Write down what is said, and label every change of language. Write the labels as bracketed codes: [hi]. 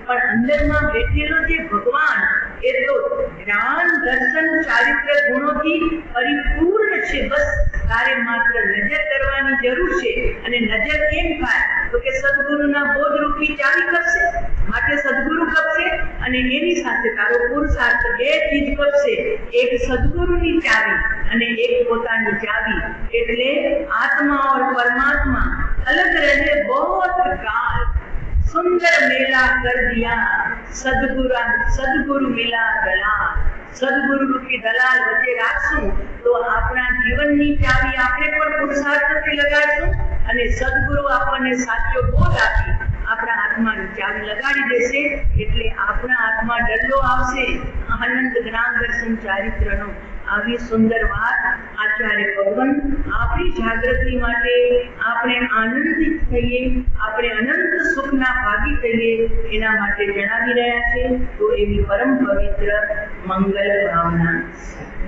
[gu] પણ અંદરમાં બેઠેલો જે ભગવાન એ તો જ્ઞાન, દર્શન, ચારિત્ર ગુણોથી પરિપૂર્ણ છે। બસ તારે માત્ર નજર કરવાની જરૂર છે। અને નજર કેમ થાય તો કે સદગુરુના બોધ રૂપી ચાવી કપશે। માટે સદગુરુ કપશે અને એની સાથે તારો પુરુષાર્થ, બે ચીજ કપશે। એક સદગુરુની ચાવી અને એક પોતાની ચાવી। એટલે [hi] આત્મા और परमात्मा अलग रहे बहुत काल, सुंदर मेला कर दिया सदगुरु मिला दलाल। [gu] सदगुरु रूपी दलाल वच्चे राखशुं तो आपणा जीवननी चावी आपणे पण पुरुषार्थथी लगाडशुं અને સદગુરુ આપણને સાચો બોધ આપી આપણા આત્માની ચાવી લગાડી દેશે। એટલે આપણા આત્મા ડલ્લો આવશે આનંદ જ્ઞાન દર્શન ચારિત્રનો। આવી સુંદર વાત આચાર્ય ભગવાન આપણી જાગૃતિ માટે આપણે આનંદિત થઈએ, આપણે અનંત સુખના ભાગી થઈએ એના માટે જણાવી રહ્યા છે। તો એવી પરમ પવિત્ર મંગલ ભાવના।